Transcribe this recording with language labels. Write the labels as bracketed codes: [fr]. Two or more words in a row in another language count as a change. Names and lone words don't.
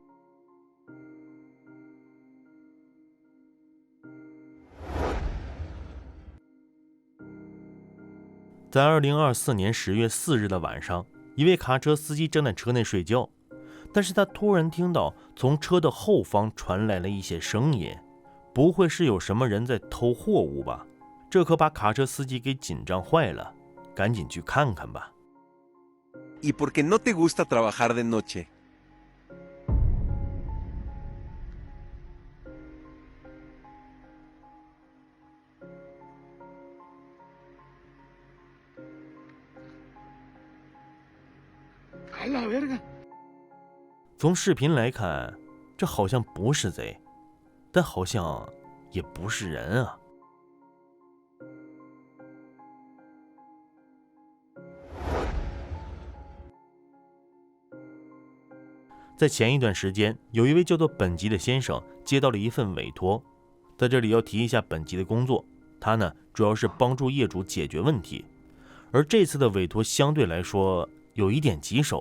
[zh] 在2024年10月4日的晚上，一位卡车司机正在车内睡觉，但是他突然听到从车的后方传来了一些声音，不会是有什么人在偷货物吧？这可把卡车司机给紧张坏了，赶紧去看看吧。 [es] ¿Y por qué no te gusta trabajar de noche? ¡A la verga! [zh] 从视频来看，这好像不是贼，但好像也不是人啊。在前一段时间，有一位叫做本吉的先生接到了一份委托，在这里要提一下本吉的工作，他呢主要是帮助业主解决问题，而这次的委托相对来说有一点棘手。